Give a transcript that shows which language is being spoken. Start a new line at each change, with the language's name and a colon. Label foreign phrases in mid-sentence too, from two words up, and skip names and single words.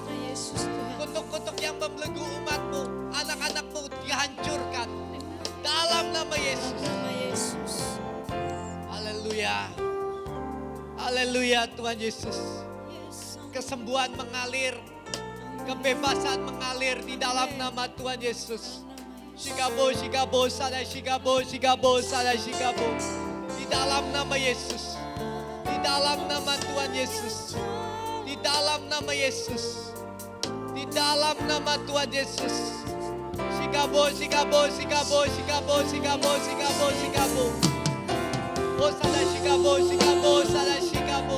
Indonesian: Kutuk-kutuk yang membelenggu umat-Mu, anak-anak-Mu dihancurkan. Dalam nama Yesus. Haleluya. Haleluya Tuhan Yesus. Kesembuhan mengalir. Kebebasan mengalir di dalam nama Tuhan Yesus. Shikabo, shikabo, sada shikabo, shikabo, sada shikabo. Di dalam nama Yesus. Di dalam nama Tuhan Yesus. Di dalam nama Yesus. Di dalam nama Tuhan Yesus. Shikabo, shikabo, shikabo, shikabo, shikabo, shikabo, shikabo. Oh, sada shikabo, shikabo, sada shikabo.